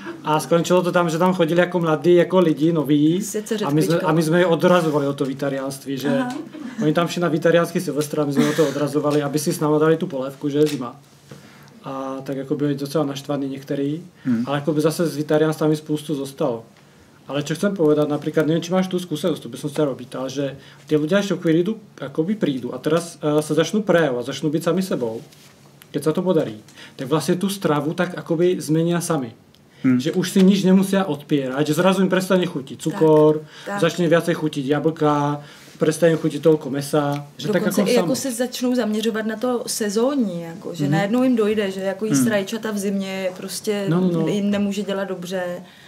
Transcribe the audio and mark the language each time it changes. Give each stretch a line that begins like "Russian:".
Czech: A skončilo to tam, že tam chodili jako mladí, jako lidi, noví. A my jsme je odrazovali od to vitariánství, že oni tam šli na vitariánský silvestr a my jsme o to odrazovali, aby si s námi dali tu polévku, že je zima. A tak jako byli docela naštvaní některý, ale jako by zase s vitariánstvami spoustu zostalo.
Slovak: Ale čo chcem povedať, napríklad, neviem, či máš tú skúsenosť, to by som sa robítal, že tí ľudia ešte chvíľu akoby prídu a teraz sa začnú prejavovať, začnú byť sami sebou, keď sa to podarí. Tak vlastne tú stravu tak akoby zmenia sami. Že už si nič nemusia odpierať, že zrazu im prestane chutiť cukor, začne viacej chutiť jablka, prestane chutiť toľko mesa. Že dokonce tak
Czech: i jako se začnou zaměřovat na to sezónní, jako, že najednou jim dojde, že jako jíst rajčata v zimě prostě jim nemůže dělat dobře.